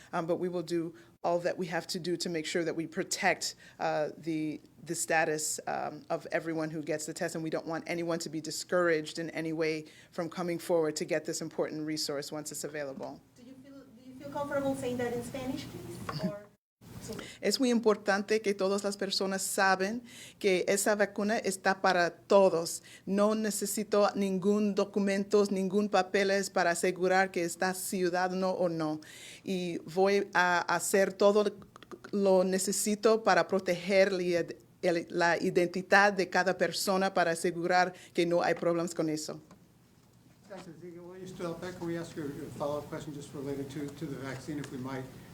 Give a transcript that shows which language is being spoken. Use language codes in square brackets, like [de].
[en] But we will do all that we have to do to make sure that we protect the status of everyone who gets the test, and we don't want anyone to be discouraged in any way from coming forward to get this important resource once it's available. Do you feel comfortable saying that in Spanish, please? Or [es] Es muy importante que todas las personas saben que esa vacuna está para todos. No necesito ningún documento, ningún papeles para asegurar que está ciudadano o no. Y voy a hacer todo lo necesito para proteger la identidad de cada persona para asegurar que no hay problemas con eso. [en] Dr. Ezeki, while you're still up there, can we ask you a follow-up question just related to the vaccine, if we might?